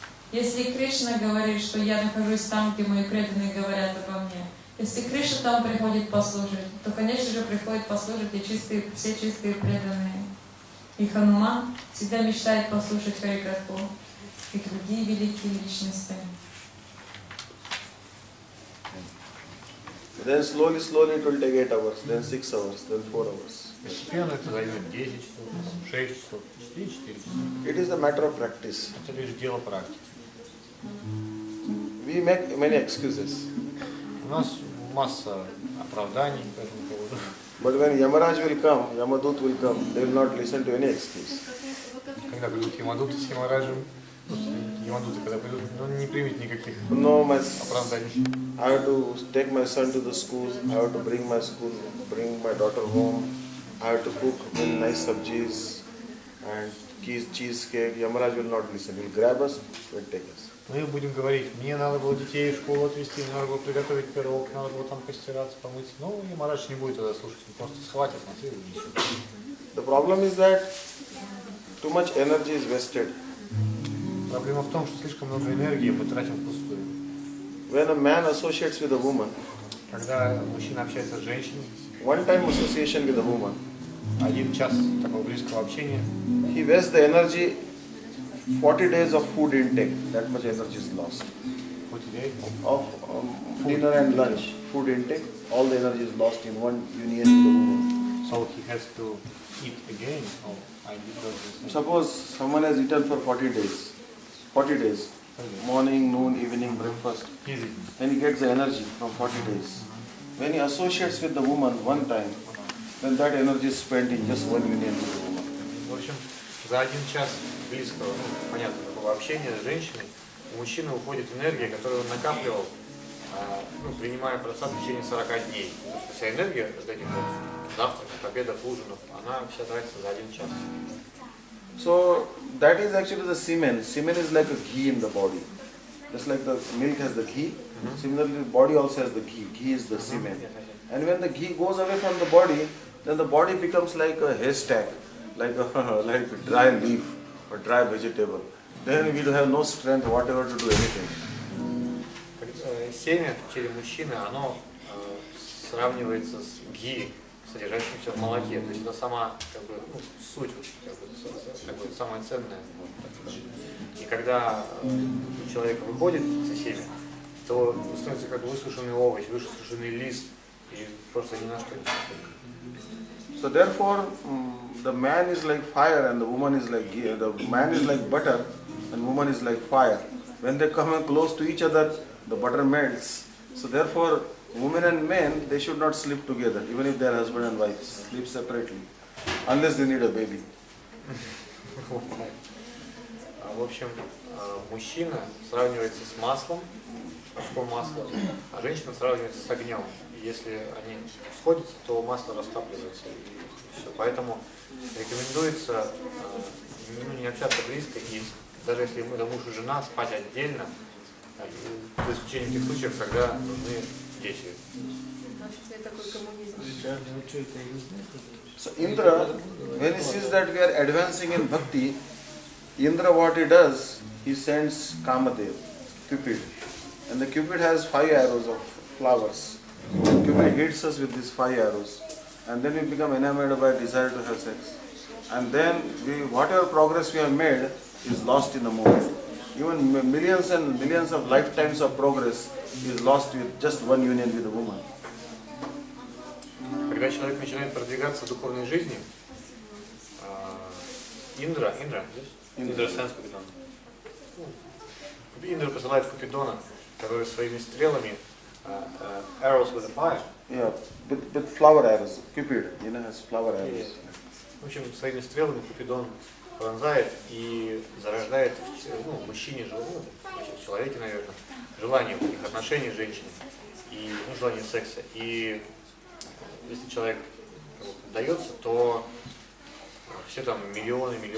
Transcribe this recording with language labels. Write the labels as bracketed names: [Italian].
[Russian] Если Кришна говорит, что я нахожусь там, где мои преданные говорят обо мне, если Кришна там приходит послушать, то, конечно же, приходит послушать и все чистые преданные. И Хануман всегда мечтает послушать Харикатху и другие великие личности. [English] Then slowly it will take 8 hours, then 6 hours, then 4 hours. [Russian] Постепенно это займет 10 часов, 6 часов, 4 часов. [English] It is a matter of practice. [Russian] Это лишь дело практики. [English] We make many excuses. [Russian] У нас масса оправданий по этому поводу. [English] But when Yamaraj will come, Yamadut will come, they will not listen to any excuse. [Russian] Когда придут Ямадуты с Ямараджем, Ямадуты, когда придут, не примет никаких оправданий. [English] I have to take my son to the school, I have to bring my daughter home, I have to cook nice sabjis and cheesecake. Yamaraj will not listen. He will grab us and take us. [Russian] Мы будем говорить: мне надо было детей в школу отвезти, мне надо было приготовить пирог, надо было там постираться, помыться. Но Ямарадж не будет тогда слушать, он просто схватит нас и унесет. [English] The problem is that too much energy is wasted. [Russian] Проблема в том, что слишком много энергии мы тратим впустую. [English] When a man associates with a woman, [Russian] когда мужчина общается с женщиной, [English] one time association with a woman, [Russian] один час такого близкого общения, [English] he wastes the energy, 40 days of food intake, that much energy is lost. 40 days of dinner and lunch, food intake, all the energy is lost in one union with the woman. So he has to eat again. Oh, I did not. Suppose someone has eaten for 40 days, morning, noon, evening, breakfast, then he gets the energy from 40 days. When he associates with the woman one time, then that energy is spent in just one union with the woman. [Russian] В общем, за один час близкого, понятно, такого общения с женщиной, у мужчины уходит энергия, которую он накапливал, принимая просад в течение 40 дней. Потому что вся энергия от этих завтраков, обедов, ужинов, она вся тратится за один час. [English] So that is actually the semen. Semen is like a ghee in the body. Just like the milk has the ghee, similarly the body also has the ghee. Ghee is the semen. And when the ghee goes away from the body, then the body becomes like a haystack, like a dry leaf or dry vegetable. Then we have no strength whatever to do anything. [Russian] Семя в теле мужчины, оно сравнивается с ги, содержащимся в молоке. То есть это сама суть, самое ценное. И когда человек выходит из семя, то становится как высушенный овощ, высушенный лист, и просто ни на что не способен. [English] So therefore, the man is like fire and the woman is like ghee. The man is like butter and woman is like fire. When they come close to each other, the butter melts. So therefore, women and men, they should not sleep together, even if they are husband and wife. Sleep separately, unless they need a baby. [Russian] В общем, мужчина сравнивается с маслом, мужским маслом, а женщина сравнивается с огнем. И если они сходятся, то масло растапливается. И все. Поэтому рекомендуется не общаться близко, и даже если это муж и жена, спать отдельно, за исключением тех случаев, когда нужны дети. [English] So Indra, when he sees that we are advancing in bhakti, Indra what he does, he sends Kamadev, Cupid. And the Cupid has 5 arrows of flowers. And Cupid hits us with these 5 arrows. And then we become enamored by desire to have sex. And then whatever progress we have made is lost in a moment. Even millions and millions of lifetimes of progress is lost with just one union with a woman. [Russian] Когда человек начинает продвигаться в духовной жизни, Индра сенс Купидон. Индра посылает Купидона, который своими стрелами, [English] arrows with a fire. Yeah, with flower arrows. Cupid, has flower arrows. [Russian] В общем, своими стрелами Купидон пронзает и зарождает в мужчине, в человеке, наверное, желание их отношений с женщиной и желание секса. И если человек дается, то все там миллионы